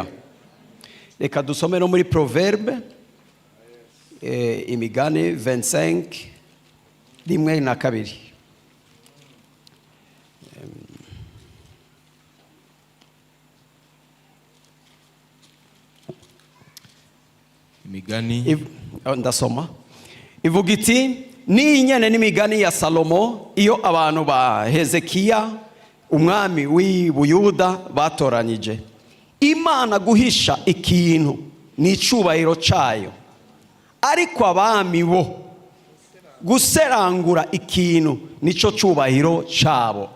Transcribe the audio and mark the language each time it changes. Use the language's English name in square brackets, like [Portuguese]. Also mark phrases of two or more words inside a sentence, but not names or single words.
[Rundi] Reka dusome no muri Proverbe, Imigani 25:1-2. Imigani ndasoma ivuga iti, ni nyene n'imigani ya Salomo iyo abantu ba Hezekiya umwami w'Ubuyuda batoranyije Imana guhisha ikintu n'icubahiro cayo, ariko abami bo guserangura ikintu nico cubahiro cabo.